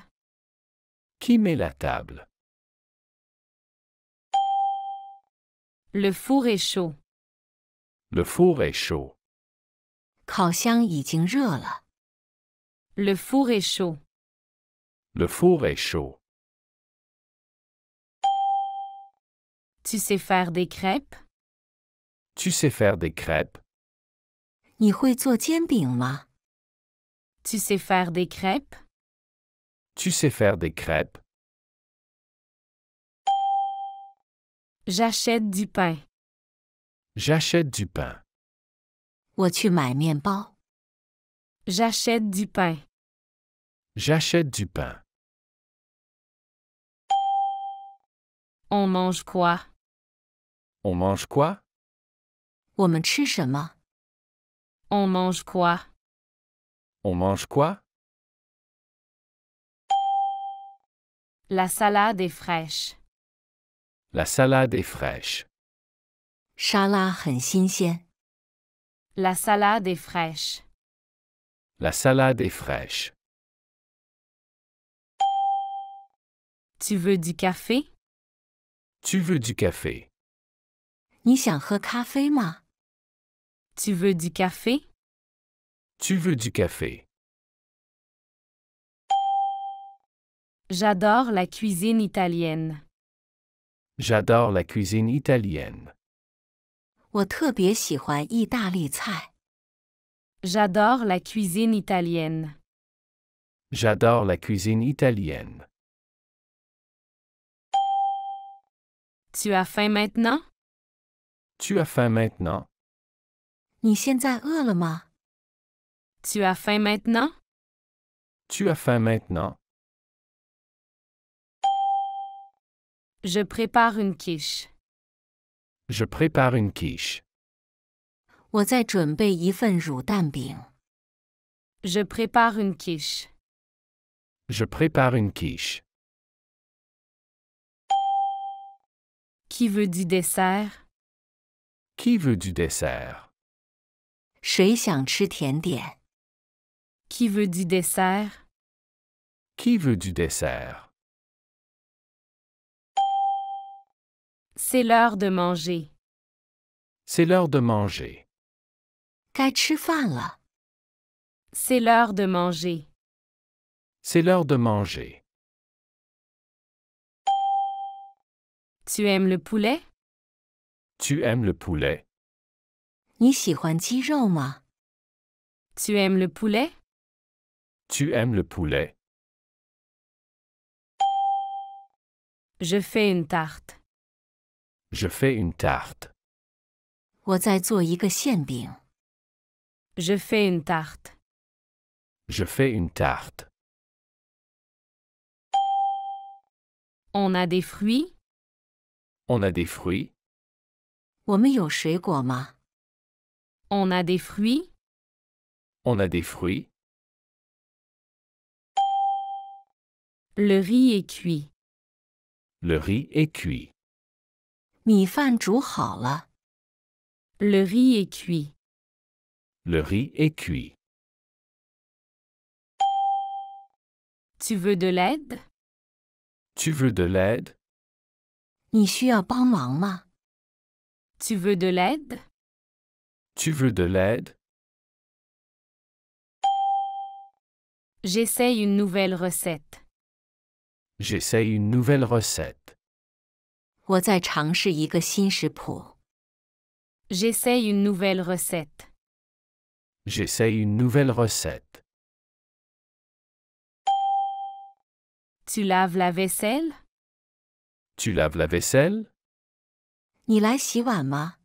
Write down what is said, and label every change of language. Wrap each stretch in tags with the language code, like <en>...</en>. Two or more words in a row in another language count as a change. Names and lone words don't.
<fr>Qui met la table? Le four est chaud. Le four est chaud.</fr> <zh>烤箱已经热了。</zh> <fr>Le four est chaud. Le four est chaud. Tu sais faire des crêpes? Tu sais faire des crêpes?</fr> <zh>你会做煎饼吗？</zh> <fr>Tu sais faire des crêpes? Tu sais faire des crêpes? J'achète du pain. J'achète du pain.</fr> <zh>我去买面包。</zh> <fr>J'achète du pain. J'achète du pain. On mange quoi? On mange quoi?</fr> <zh>我们吃什么？</zh> <fr>On mange quoi? On mange quoi? La salade est fraîche. La salade est fraîche.</fr> <zh>沙拉很新鲜。</zh> <fr>La salade est fraîche. La salade est fraîche. Tu veux du café? Tu veux du café?</fr> <zh>你想喝咖啡吗？</zh> <fr>Tu veux du café? Tu veux du café? J'adore la cuisine italienne. J'adore la cuisine italienne.</fr> <zh>我特别喜欢意大利菜。</zh> <fr>J'adore la cuisine italienne. J'adore la cuisine italienne. Tu as faim maintenant? Tu as faim maintenant?</fr> <zh>你现在饿了吗？</zh> <fr>Tu as faim maintenant? Tu as faim maintenant? Je prépare une quiche. Je prépare une quiche.</fr> <zh>我在准备一份乳蛋饼。</zh> <fr>Je prépare une quiche. Je prépare une quiche. Qui veut du dessert? Qui veut du dessert?</fr> <zh>谁想吃甜点？</zh> <fr>Qui veut du dessert? Qui veut du dessert? C'est l'heure de manger. C'est l'heure de manger.</fr> <zh>该吃饭了。</zh> <fr>C'est l'heure de manger. C'est l'heure de manger. Tu aimes le poulet? Tu aimes le poulet?</fr> <zh>你喜欢鸡肉吗？</zh> <fr>Tu aimes le poulet? Tu aimes le poulet? Je fais une tarte. Je fais une tarte.</fr> <zh>我在做一个馅饼。</zh> <fr>Je fais une tarte. Je fais une tarte. On a des fruits? On a des fruits?</fr> <zh>我们有水果吗？</zh> <fr>On a des fruits? On a des fruits? Le riz est cuit. Le riz est cuit.</fr> <zh>米饭煮好了。</zh> <fr>Le riz est cuit. Le riz est cuit. Tu veux de l'aide? Tu veux de l'aide?</fr> <zh>你需要帮忙吗？</zh> <fr>Tu veux de l'aide? Tu veux de l'aide? J'essaye une nouvelle recette. J'essaye une nouvelle recette.</fr> <zh>我在尝试一个新食谱。</zh> <fr>J'essaye une nouvelle recette. J'essaye une nouvelle recette. Tu laves la vaisselle? Tu laves la vaisselle?</fr> <zh>你来洗碗吗？</zh>